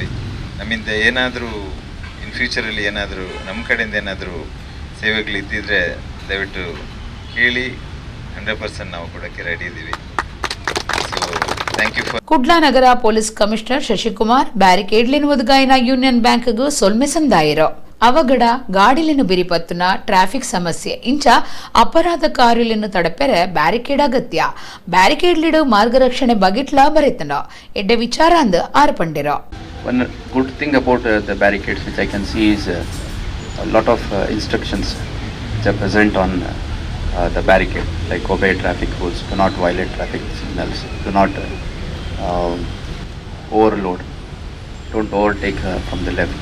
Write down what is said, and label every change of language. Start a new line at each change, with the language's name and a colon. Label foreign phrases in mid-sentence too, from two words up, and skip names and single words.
Kannada: ನಮ್ಮಿಂದ ಏನಾದರೂ
English: in futureಲ್ಲಿ
Kannada: ಏನಾದರೂ ನಮ್ಮ ಕಡೆಯಿಂದ ಏನಾದರೂ ಸೇವೆಗಳಿದ್ದಿದ್ರೆ ದಯವಿಟ್ಟು ಕೇಳಿ, 100% ನಾವು ಕೊಡೋಕ್ಕೆ ರೆಡಿ ಇದ್ದೀವಿ.
Tulu: ಕುಡ್ಲಾ ನಗರ ಪೊಲೀಸ್ ಕಮಿಷನರ್ ಶಶಿಕುಮಾರ್ ಬ್ಯಾರಿಕೇಡ್ಲಿನ ಒದಗಾಯಿನ ಯೂನಿಯನ್ ಬ್ಯಾಂಕ್ಗೂ ಸೊಲ್ಮೆ ಸಂದಾಯಿರೋ ಅವಗಡ ಗಾಡಿಲಿನ ಬಿರಿಪತ್ತುನ ಟ್ರಾಫಿಕ್ ಸಮಸ್ಯೆ ಇಂಚ ಅಪರಾಧ ಕಾರ್ಯಲಿನ ತಡಪೆರೆ ಬ್ಯಾರಿಕೇಡ್ ಅಗತ್ಯ. ಬ್ಯಾರಿಕೇಡ್ಲಿಡು ಮಾರ್ಗರಕ್ಷಣೆ ಬಗೆಟ್ಲ ಬರೆತನ ಎಡ್ಡೆ ವಿಚಾರ ಅಂದ ಆರ್ಪಂಡಿರೋ.
English: One good thing about the barricades which I can see is a lot of instructions which are present on the barricade, like obey traffic rules, do not violate traffic signals, do not overload, don't overtake from the left.